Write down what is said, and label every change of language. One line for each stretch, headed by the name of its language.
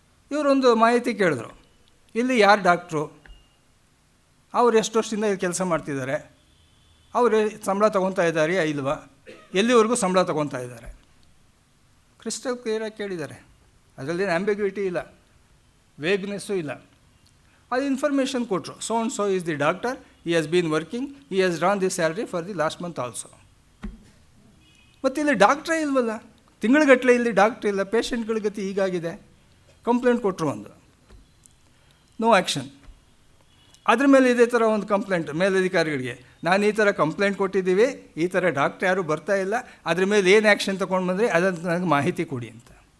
Kannada: ಇವರೊಂದು ಮಾಹಿತಿ ಕೇಳಿದ್ರು, ಇಲ್ಲಿ ಯಾರು ಡಾಕ್ಟ್ರು, ಅವ್ರು ಎಷ್ಟು ವರ್ಷದಿಂದ ಇಲ್ಲಿ ಕೆಲಸ ಮಾಡ್ತಿದ್ದಾರೆ, ಅವರು ಸಂಬಳ ತೊಗೊತಾ ಇದ್ದಾರೆಯಾ ಇಲ್ವಾ, ಎಲ್ಲಿವರೆಗೂ ಸಂಬಳ ತೊಗೊತಾ ಇದ್ದಾರೆ. ಕ್ರಿಸ್ಟಲ್ ಕ್ಲಿಯರಾಗಿ ಕೇಳಿದ್ದಾರೆ, ಅದರಲ್ಲೇನು ಆಂಬಿಗ್ವಿಟಿ ಇಲ್ಲ, ವೇಗ್ನೆಸ್ಸು ಇಲ್ಲ. ಅದು ಇನ್ಫಾರ್ಮೇಷನ್ ಕೊಟ್ಟರು.
English: So and so is the doctor, he has been working, he has drawn this salary for the last month also.
Kannada: ಮತ್ತು ಇಲ್ಲಿ ಡಾಕ್ಟ್ರೇ ಇಲ್ವಲ್ಲ, ತಿಂಗಳಿಗಟ್ಟಲೆ ಇಲ್ಲಿ ಡಾಕ್ಟ್ರ್ ಇಲ್ಲ, ಪೇಷಂಟ್ಗಳ ಗತಿ ಹೀಗಾಗಿದೆ. ಕಂಪ್ಲೇಂಟ್ ಕೊಟ್ಟರು, ಒಂದು ನೋ ಆ್ಯಕ್ಷನ್. ಅದ್ರ ಮೇಲೆ ಇದೇ ಥರ ಒಂದು ಕಂಪ್ಲೇಂಟ್ ಮೇಲಧಿಕಾರಿಗಳಿಗೆ, ನಾನು ಈ ಥರ ಕಂಪ್ಲೇಂಟ್ ಕೊಟ್ಟಿದ್ದೀವಿ, ಈ ಥರ ಡಾಕ್ಟ್ರ್ ಯಾರೂ ಬರ್ತಾ ಇಲ್ಲ, ಅದ್ರ ಮೇಲೆ ಏನು ಆ್ಯಕ್ಷನ್ ತೊಗೊಂಡು ಬಂದರೆ ಅದನ್ನು ನನಗೆ ಮಾಹಿತಿ ಕೊಡಿ ಅಂತ.